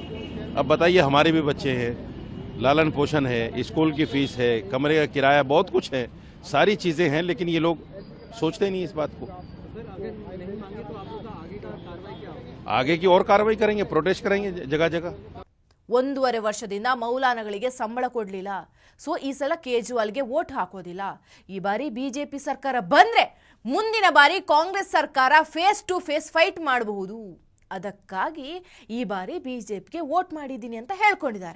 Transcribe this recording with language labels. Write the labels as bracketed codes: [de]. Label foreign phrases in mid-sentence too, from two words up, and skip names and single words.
[hi] अब बताइए, हमारे भी बच्चे हैं, लालन पोषण है, स्कूल की फीस है, कमरे का किराया, बहुत कुछ है, सारी चीजें हैं, लेकिन ये लोग सोचते नहीं इस बात को। आगे की और कार्रवाई करेंगे, प्रोटेस्ट करेंगे जगह जगह। [kn] 1.5 ವರ್ಷದಿಂದ ಮೌಲಾನಗಳಿಗೆ ಸಂಬಳ ಕೊಡಲಿಲ್ಲ, ಸೊ ಈ ಸಲ ಕೇಜ್ರಿವಾಲ್ಗೆ ವೋಟ್ ಹಾಕೋದಿಲ್ಲ. ಈ ಬಾರಿ ಬಿಜೆಪಿ ಸರ್ಕಾರ ಬಂದ್ರೆ ಮುಂದಿನ ಬಾರಿ ಕಾಂಗ್ರೆಸ್ ಸರ್ಕಾರ [en] face to face fight [kn] ಮಾಡಬಹುದು, ಅದಕ್ಕಾಗಿ ಈ ಬಾರಿ ಬಿಜೆಪಿಗೆ ವೋಟ್ ಮಾಡಿದ್ದೀನಿ ಅಂತ ಹೇಳ್ಕೊಂಡಿದ್ದಾರೆ.